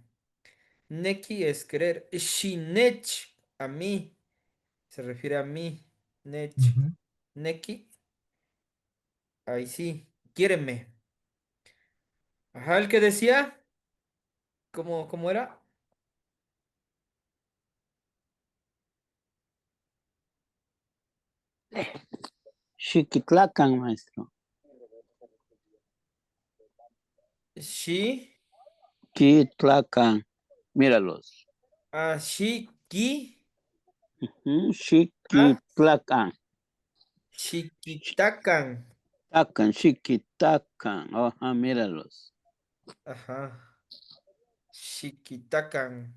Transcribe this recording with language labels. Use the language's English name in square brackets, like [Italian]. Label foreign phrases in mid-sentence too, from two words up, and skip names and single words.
[Spanish] Neki es querer. Shinech, a mí. Se refiere a mí. Nech. Ujú. Neki, ahí sí. Quiéreme. Ajá, el que decía. ¿Cómo era? [Nahuatl languages] Xiquitlacan, maestro. Shi. Quitlacan. Míralos. Shiki. Ah, Xiquitlacan. Chiquitacan. Tacan, Xiquitacan. [Spanish] Ajá, míralos. [Nahuatl languages] Ajá. Chiquitacan.